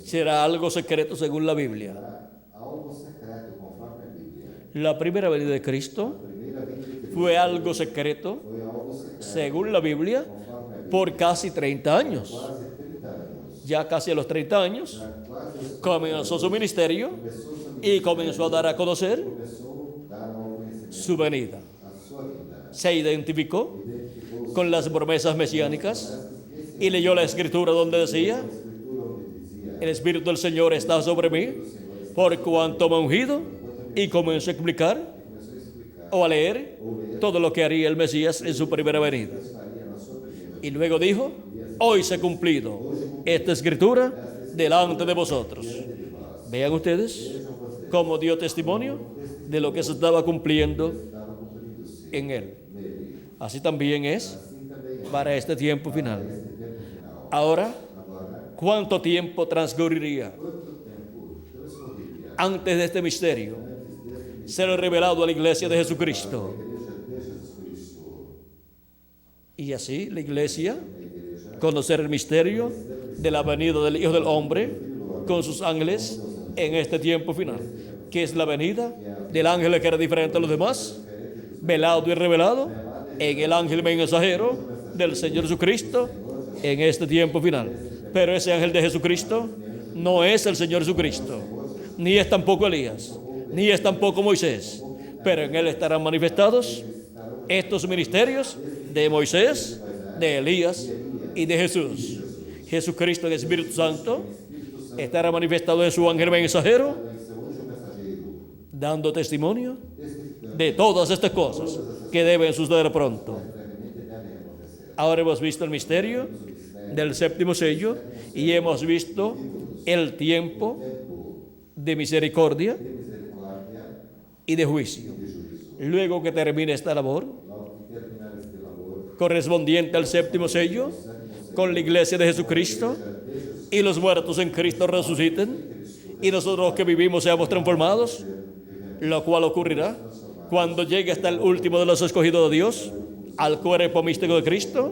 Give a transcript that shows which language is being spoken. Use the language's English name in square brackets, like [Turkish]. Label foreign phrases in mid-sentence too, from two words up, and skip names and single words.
[Spanish] será algo secreto según la Biblia. [Portuguese] será algo secreto, conforme a Bíblia. [Spanish] La primera venida de Cristo [Portuguese] A primeira vinda de Cristo [Spanish] fue algo secreto [Portuguese] foi algo secreto, [Spanish] según la Biblia [Portuguese] conforme a Bíblia. [Spanish] por casi 30 años. [Portuguese] Quase 30 anos. [Spanish] Ya casi a los 30 años [Portuguese] Já quase os- [Spanish] comenzó su ministerio [Portuguese] começou seu [Spanish] y comenzó a dar a conocer [Portuguese] começou a dar ao conhecimento [Spanish] su venida. [Portuguese] a sua vida. [Spanish] Se identificó [Portuguese] Identificou-se [Spanish] con las promesas mesiánicas [Portuguese] esse [Spanish] y leyó la escritura donde decía: [Portuguese] escritura onde dizia: [Spanish] el Espíritu del Señor está sobre mí, por cuanto me ha ungido, y comenzó a explicar [Portuguese] começou a explicar [Spanish] o a leer todo lo que haría el Mesías en su primera venida. [Portuguese] o que faria na sua primeira. [Spanish] Y luego dijo: hoy se ha cumplido esta escritura delante de vosotros. Vean ustedes cómo dio testimonio de lo que se estaba cumpliendo [Portuguese] Estava cumprindo-se [Spanish] en él. [Portuguese] nele. [Spanish] Así también es [Portuguese] Assim também é [Spanish] para este tiempo final. [Portuguese] este tempo final. [Spanish] Ahora, [Portuguese] Agora, [Spanish] ¿cuánto tiempo transcurriría [Portuguese] quanto tempo transcorreria [Spanish] antes de este misterio [Portuguese] antes deste [Spanish] ser revelado a la iglesia de Jesucristo? [Portuguese] igreja de Jesus Cristo? [Spanish] Y así la iglesia conocer el misterio de la venida del Hijo del Hombre con sus ángeles en este tiempo final, que es la venida del ángel que era diferente a los demás, velado y revelado en el ángel mensajero del Señor Jesucristo en este tiempo final. Pero ese ángel de Jesucristo no es el Señor Jesucristo, ni es tampoco Elías, ni es tampoco Moisés, pero en él estarán manifestados estos ministerios de Moisés, de Elías y de Jesús. Jesucristo, el Espíritu Santo, estará manifestado en su ángel mensajero, [Portuguese] Em seu anjo mensageiro, [Spanish] dando testimonio [Portuguese] testificando [Spanish] de todas estas cosas que deben suceder pronto. [Portuguese] brevemente devem acontecer. [Spanish] Ahora hemos visto el misterio del séptimo sello y hemos visto el tiempo de misericordia [Portuguese] De misericórdia [Spanish] y de juicio. [Portuguese] e de juízo. [Spanish] Luego que termine esta labor [Portuguese] Logo que terminar este labor, [Spanish] correspondiente al séptimo sello con la iglesia de Jesucristo, [Portuguese] de Jesus [Spanish] y los muertos en Cristo resuciten, y nosotros los que vivimos seamos transformados, lo cual ocurrirá cuando llegue hasta el último de los escogidos de Dios, al cuerpo místico de Cristo.